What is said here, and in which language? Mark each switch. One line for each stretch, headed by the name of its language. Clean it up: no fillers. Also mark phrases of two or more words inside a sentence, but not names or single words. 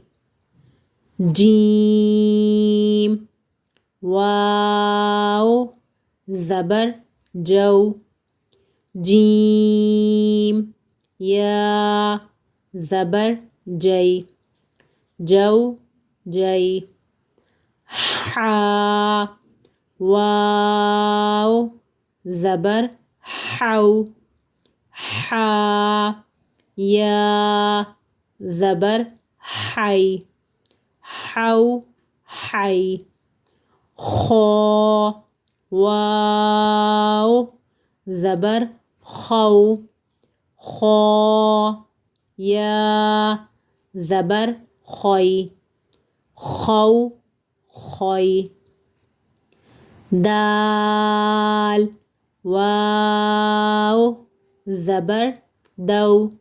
Urdu: جیم واؤ زبر جو، جیم یا زبر جی، جو جی. حا واو زبر حو حا یا زبر حی حو حی خو واو زبر خو خو یا زبر خوی خو خوی دال واو زبر دو